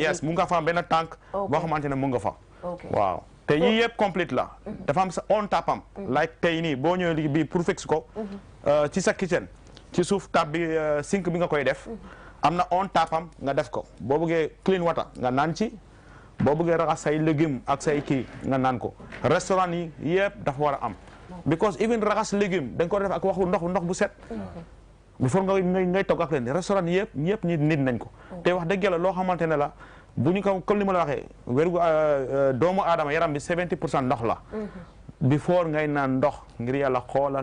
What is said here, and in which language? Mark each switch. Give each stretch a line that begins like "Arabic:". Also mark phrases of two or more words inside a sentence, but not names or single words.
Wolof: yes mu nga fa am benn tànk boo xamante ne mu nga fa. waaw te yii yëpp complete la. dafa am sa on tapam. like tey nii boo ñëwee lii bii pour fix ko. ci sa kitchen ci suuf tap bi sink bi nga koy def. am na on tapam nga def ko boo bëggee
English: clean water
Wolof: nga naan ci boo bëggee raxas say légumes ak say kii nga naan ko restaurant yi yëpp dafa war a am.
English: because even
Wolof: raxas légume dañ ko def ak waxu ndox bu set. before ngay togg ak leen restaurant yëpp ñëpp ñi nit nañ ko. te wax dëgg yàlla loo xamante ne la. bu ñu ko comme ni ma la waxee wérgu doomu aadama yaram bi 70% ndox la. before ngay naan ndox ngir yàlla xoolal.